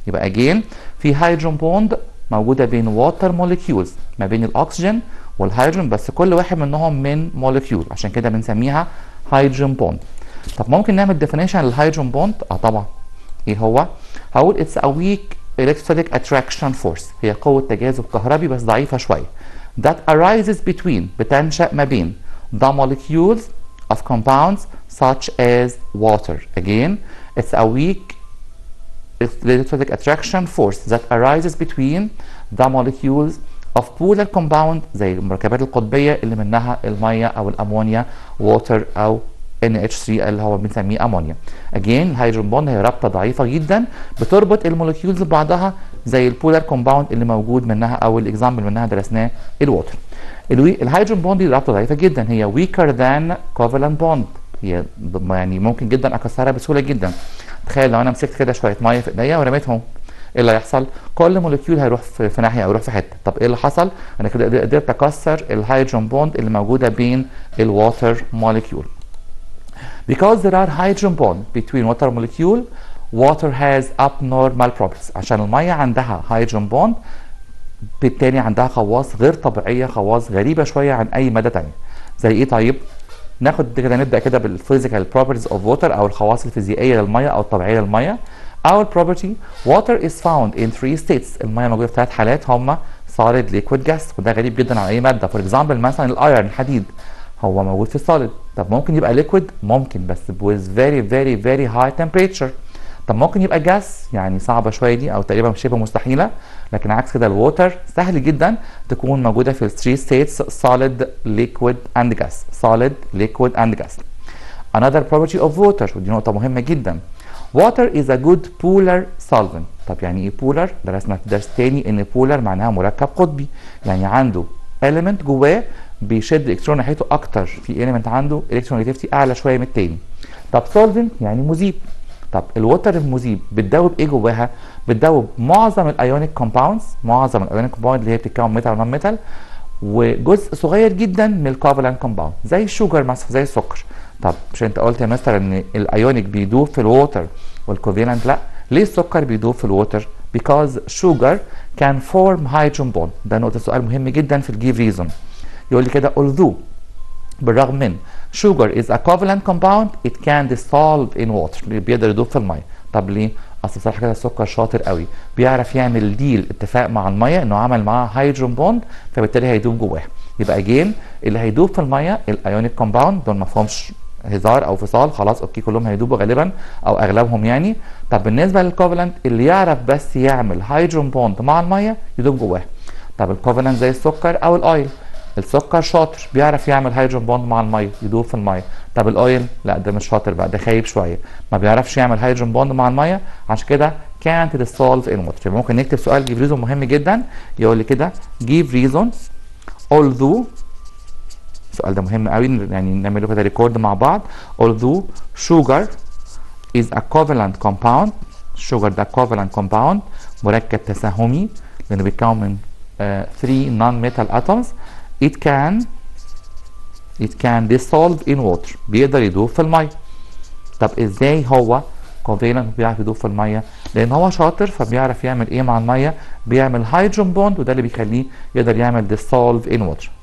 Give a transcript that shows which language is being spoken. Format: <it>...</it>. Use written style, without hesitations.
<ar>يبقى اجين في هيدروجين بوند موجوده بين ووتر موليكيولز ما بين الاكسجين والهيدروجين، بس كل واحد منهم من موليكيول، عشان كده بنسميها هيدروجين بوند. طب ممكن نعمل ديفينيشن للهيدروجين بوند؟ طبعا. ايه هو؟ هقول اتس ا ويك</ar> <en>electrostatic attraction force،</en> <ar>هي قوة تجاذب كهربي بس ضعيفة شوية.</ar> <en>that arises between،</en> <ar>بتنشأ ما بين</ar> <en>the molecules of compounds such as water. Again, it's a weak electrostatic attraction force that arises between the molecules of polar compound</en> <ar>زي المركبات القطبية اللي منها المية أو الأمونيا water أو NH3 اللي هو بنسميه امونيا. اجين الهيدروجين بوند هي رابطه ضعيفه جدا بتربط الموليكيولز ببعضها زي البولار كومباوند اللي موجود منها او الاكزامبل منها درسناه الووتر. الهيدروجين بوند دي رابطه ضعيفه جدا، هي</ar> <en>weaker than covalent bond،</en> <ar>هي يعني ممكن جدا اكسرها بسهوله جدا. تخيل لو انا مسكت كده شويه ميه في ايديا ورميتهم، ايه اللي هيحصل؟ كل موليكيول هيروح في ناحيه او يروح في حته. طب ايه اللي حصل؟ انا كده قدرت اكسر الهيدروجين بوند اللي موجوده بين الووتر موليكيول.</ar> <en>Because there are hydrogen bonds between water molecule, water has abnormal properties.</en> <ar>عشان المية عندها hydrogen bond بالتالي عندها خواص غير طبيعية، خواص غريبة شوية عن أي مادة تانية. زي إيه طيب؟ ناخد كده نبدأ كده بال</ar> <en>physical properties of water</en> <ar>أو الخواص الفيزيائية للمية أو الطبيعية للمية.</ar> <en>Our property water is found in 3 states.</en> <ar>المية موجودة في 3 حالات هما solid, liquid, gas، وده غريب جدا عن أي مادة.</ar> <en>For example</en> <ar>مثلا الأيرون الحديد هو موجود في السوليد. طب ممكن يبقى ليكويد؟ ممكن بس</ar> <en>with very very very high temperature.</en> <ar>طب ممكن يبقى جاس؟ يعني صعبه شويه دي او تقريبا شبه مستحيله. لكن عكس كده الووتر سهل جدا تكون موجوده في ال 3</ar> <en>states solid, liquid and gas. solid, liquid and gas. Another property of water،</en> <ar>ودي نقطه مهمه جدا.</ar> <en>water is a good polar solvent.</en> <ar>طب يعني ايه polar؟ درسنا في درس تاني ان polar معناها مركب قطبي، يعني عنده element جواه بيشد الالكترون ناحيته اكتر، في element عنده الكترونيجيتيفيتي اعلى شويه من التاني. طب solvent يعني مذيب. طب الوتر المذيب بتدوب ايه جواها؟ بتدوب معظم الايونيك كومباوندز، معظم الايونيك كومباوند اللي هي بتتكون ميتال ونون ميتال، وجزء صغير جدا من الكوفالنت كومباوند زي الشوجر مثلا، زي السكر. طب مش انت قلت يا مستر ان الايونيك بيدوب في الووتر والكوفالنت لا؟ ليه السكر بيدوب في الووتر؟</ar> <en>because sugar can form hydrogen bond.</en> <ar>ده نقطه سؤال مهم جدا في الجيف ريزون. يقول لي كده</ar> <en>although،</en> <ar>بالرغم من</ar> <en>sugar is a covalent compound it can dissolve in water،</en> <ar>بيقدر يدوب في الميه. طب ليه؟ اصل بصراحه كده السكر شاطر قوي، بيعرف يعمل ديل، اتفاق مع الميه انه عمل معاها هيدروجين بوند فبالتالي هيدوب جواها. يبقى اجين اللي هيدوب في الميه الايونيك كومباوند دول ما فيهمش هزار او فصال، خلاص اوكي كلهم هيدوبوا غالبا او اغلبهم يعني. طب بالنسبه للكوفالنت اللي يعرف بس يعمل هيدروجين بوند مع الميه يدوب جواها. طب الكوفالنت زي السكر او الاويل، السكر شاطر بيعرف يعمل هيدروجين بوند مع الميه يدوب في الميه. طب الاويل لا، ده مش شاطر بقى، ده خايب شويه، ما بيعرفش يعمل هيدروجين بوند مع الميه، عشان كده</ar> <en>can't dissolve in water.</en> <ar>ممكن نكتب سؤال جيف ريزون مهم جدا، يقول لي كده</ar> <en>give reason although،</en> <ar>السؤال ده مهم قوي يعني نعمله كده ريكورد مع بعض.</ar> <en>although sugar is a covalent compound، sugar ده covalent compound</en> <ar>مركب تساهمي لانه بيتكون من</ar> <en>3 non-metal atoms، it can dissolve in water،</en> <ar>بيقدر يدوب في الميه. طب ازاي هو covalent بيعرف يدوب في الميه؟ لان هو شاطر فبيعرف يعمل ايه مع الميه؟ بيعمل هيدروجين بوند، وده اللي بيخليه يقدر يعمل</ar> <en>dissolve in water.</en>